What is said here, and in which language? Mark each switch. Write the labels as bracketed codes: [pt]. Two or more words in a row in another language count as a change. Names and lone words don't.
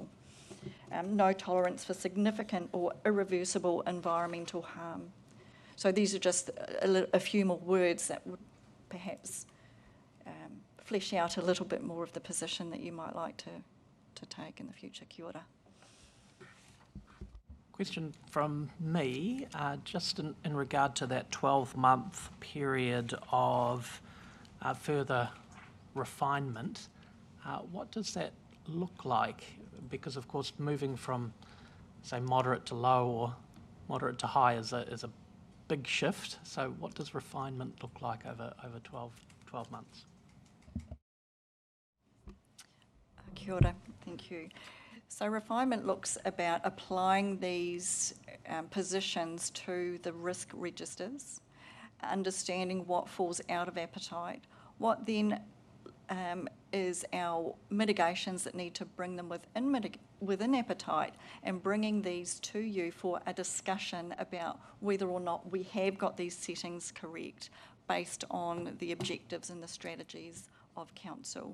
[en] No tolerance for significant or irreversible environmental harm. So these are just a few more words that would perhaps flesh out a little bit more of the position that you might like to take in the future. [mi] Kia ora. [en] Question from me, just in regard to that 12-month period of further refinement. What does that look like? Because, of course, moving from, say, moderate to low or moderate to high is a big shift. So what does refinement look like over 12 months? [mi] Kia ora, [en] thank you. So refinement looks about applying these positions to the risk registers, understanding what falls out of appetite, what then is our mitigations that need to bring them within appetite, and bringing these to you for a discussion about whether or not we have got these settings correct based on the objectives and the strategies of council.